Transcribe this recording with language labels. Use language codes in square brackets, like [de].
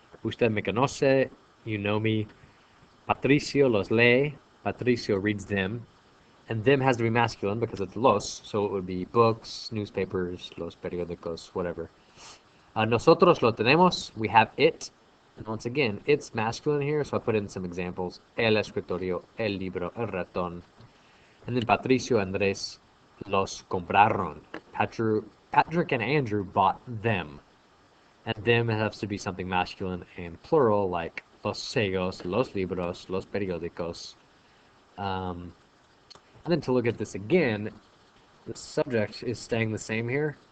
[es] Usted me conoce, [en] you know me. [es] Patricio los lee, [en] Patricio reads them. And them has to be masculine because it's los, so it would be books, newspapers, los periódicos, whatever. [es] Nosotros lo tenemos, [en] we have it. And once again, it's masculine here, so I put in some examples. [es] El escritorio, el libro, el ratón. And then Patricio and Andrés los compraron. [en] Patrick and Andrew bought them. And them has to be something masculine and plural, like los sellos, los libros, los periódicos. And then to look at this again, the subject is staying the same here.